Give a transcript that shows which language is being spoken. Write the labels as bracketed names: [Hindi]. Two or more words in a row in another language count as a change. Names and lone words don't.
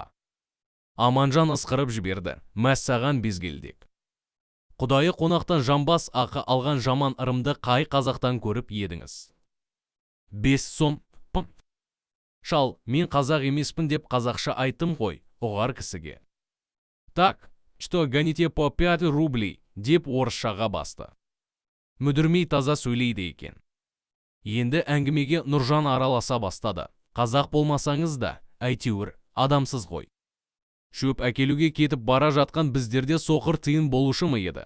[Kazakh] Аманжан ысқырып жіберді. Мәссаған безгелдек. Құдайы қонақтан жамбас ақы алған жаман ырымды қай қазақтан көріп едіңіз? 5 сом, пым. Шал, мен қазақ емеспін деп қазақша айттым ғой, ұғар кісіге. [Russian] Так, что гоните по 5 рублей, [Kazakh] деп орысшаға басты. Мүдірмей таза сөйлейді екен. Енді әңгімеге Нұржан араласа бастады. Қазақ болмасаңыз да, әйтеуір, адамсыз ғой. Шөп әкелуге кетіп бара жатқан біздерде соқыр тиын болушы ма еді?